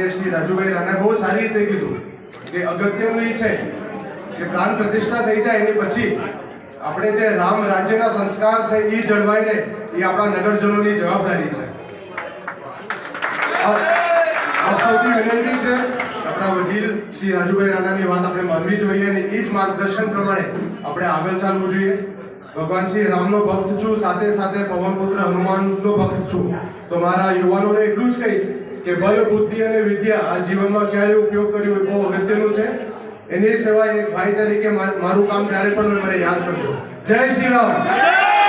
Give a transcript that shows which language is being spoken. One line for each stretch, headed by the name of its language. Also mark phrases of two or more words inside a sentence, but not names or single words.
Gujarati: શ્રી રાજુભાઈ રાણા બહુ સારી રીતે કીધું કે અગત્યનું એ છે કે પ્રાણ પ્રતિષ્ઠા થઈ જાય એની પછી આપણે જે રામ રાજ્યના સંસ્કાર છે એ જળવાઈ રહે એ આપણા નગરજનોની જવાબદારી છે। આપ સૌથી વિનંતી છે આપણા વડીલ શ્રી રાજુભાઈ રાણાની વાત આપણે માનવી જોઈએ અને એ જ માર્ગદર્શન પ્રમાણે આપણે આગળ ચાલવું જોઈએ। ભગવાન શ્રી રામ નો ભક્ત છું, સાથે સાથે પવનપુત્ર હનુમાન નો ભક્ત છું। તો મારા યુવાઓ ને એટલું જ કહીશ કે બળ બુદ્ધિ અને વિદ્યા આ જીવનમાં ક્યારે ઉપયોગ કર્યો એ બહુ અગત્યનું છે। એની સિવાય એક ભાઈ તરીકે મારું કામ ક્યારે પણ મને યાદ કરજો। જય શ્રી રામ।